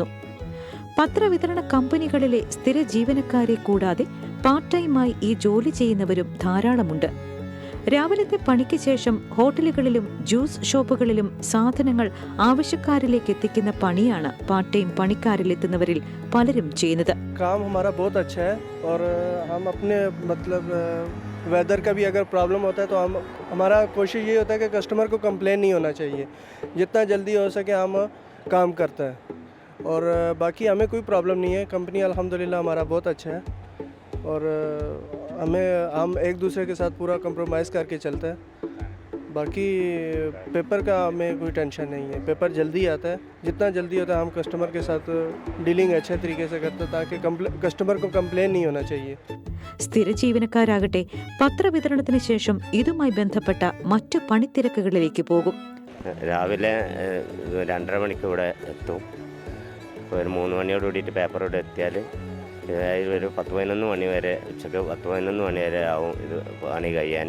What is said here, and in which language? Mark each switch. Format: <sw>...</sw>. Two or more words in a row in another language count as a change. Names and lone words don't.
<ml>പത്രവിതരണ കമ്പനികളിലെ സ്ഥിര ജീവനക്കാരെ കൂടാതെ</ml> <en>part time-ആയി</en> <ml>ഈ ജോലി ചെയ്യുന്നവരും ധാരാളമുണ്ട്. രാവിലത്തെ പണിക്ക് ശേഷം ഹോട്ടലുകളിലും</ml> <en>juice shop-ുകളിലും</en> <ml>സാധനങ്ങൾ ആവശ്യക്കാരിലേക്ക് എത്തിക്കുന്ന പണിയാണ്</ml> <en>part time</en> <ml>പണിക്കാരിലെത്തുന്നവരിൽ പലരും ചെയ്യുന്നത്.</ml> <hi>वेदर का भी अगर प्रॉब्लम होता है तो हमारा कोशिश ये होता है कि कस्टमर को कंप्लेन नहीं होना चाहिए. जितना जल्दी हो सके हम काम करते हैं और बाकी हमें कोई प्रॉब्लम नहीं है. कंपनी अल्हम्दुलिल्लाह हमारा बहुत अच्छा है और हम एक दूसरे के साथ पूरा कंप्रोमाइज़ करके चलते हैं. बाकी पेपर का हमें कोई टेंशन नहीं है. पेपर जल्दी आता है. जितना जल्दी होता है हम कस्टमर के साथ डीलिंग अच्छे तरीके से करते हैं ताकि कस्टमर को कंप्लेन नहीं होना चाहिए.</hi> <ml>സ്ഥിര ജീവനക്കാരാകട്ടെ പത്രവിതരണത്തിന് ശേഷം ഇതുമായി ബന്ധപ്പെട്ട മറ്റു പണിത്തിരക്കുകളിലേക്ക് പോകും. രാവിലെ 2:30 മണിക്ക് ഇവിടെ എത്തും. ഒരു 3 മണിയോട് കൂടിയിട്ട് പേപ്പർ ഇവിടെ എത്തിയാൽ ഒരു 10-11 മണി വരെ, ഉച്ചക്ക് 10-11 മണി വരെ ആവും ഇത് പണി കഴിയാൻ.</ml>